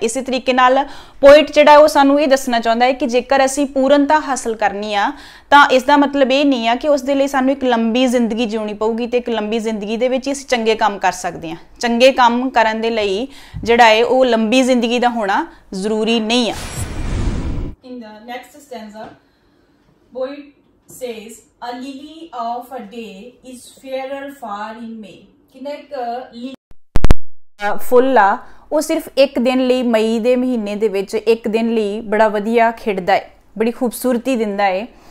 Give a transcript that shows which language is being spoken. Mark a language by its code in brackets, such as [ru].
[pa] ਇਸੇ ਤਰੀਕੇ ਨਾਲ ਪੋਇਟ ਜਿਹੜਾ ਉਹ ਸਾਨੂੰ ਇਹ ਦੱਸਣਾ ਚਾਹੁੰਦਾ ਹੈ ਕਿ ਜੇਕਰ ਅਸੀਂ ਪੂਰਨਤਾ ਹਾਸਲ ਕਰਨੀ ਆ ਤਾਂ ਇਸ ਦਾ ਮਤਲਬ ਇਹ ਨਹੀਂ ਆ ਕਿ ਉਸ ਦੇ ਲਈ ਸਾਨੂੰ ਇੱਕ ਲੰਬੀ ਜ਼ਿੰਦਗੀ ਜਿਉਣੀ ਪਊਗੀ ਤੇ ਇੱਕ ਲੰਬੀ ਜ਼ਿੰਦਗੀ ਦੇ ਵਿੱਚ ਅਸੀਂ ਚੰਗੇ ਕੰਮ ਕਰ ਸਕਦੇ ਹਾਂ। ਚੰਗੇ ਕੰਮ ਕਰਨ ਦੇ ਲਈ ਜਿਹੜਾ ਹੈ ਉਹ ਲੰਬੀ ਜ਼ਿੰਦਗੀ ਦਾ ਹੋਣਾ ਜ਼ਰੂਰੀ ਨਹੀਂ ਆ। [en] In the next stanza, poet says, a lily of a day is fairer far in May। [hi] Full आ वो सिर्फ एक दिन [pa] ਲਈ ਮਈ ਦੇ ਮਹੀਨੇ ਦੇ ਵਿੱਚ ਇੱਕ ਦਿਨ ਲਈ ਬੜਾ ਵਧੀਆ ਖਿੜਦਾ ਹੈ, ਬੜੀ ਖੂਬਸੂਰਤੀ ਦਿੰਦਾ ਹੈ।